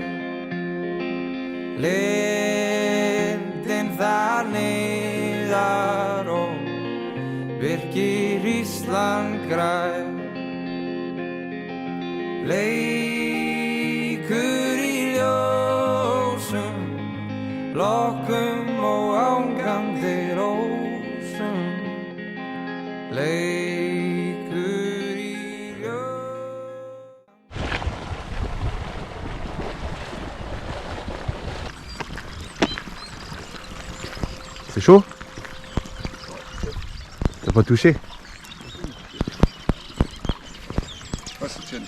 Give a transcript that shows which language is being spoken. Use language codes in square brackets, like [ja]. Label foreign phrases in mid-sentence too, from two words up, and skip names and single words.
[is] lindin þar niðar og virkir Ísland grær leikur lokkum og ángandi rósum leikur í [fr] C'est chaud? T'as pas touché? Ouais, c'est tiède.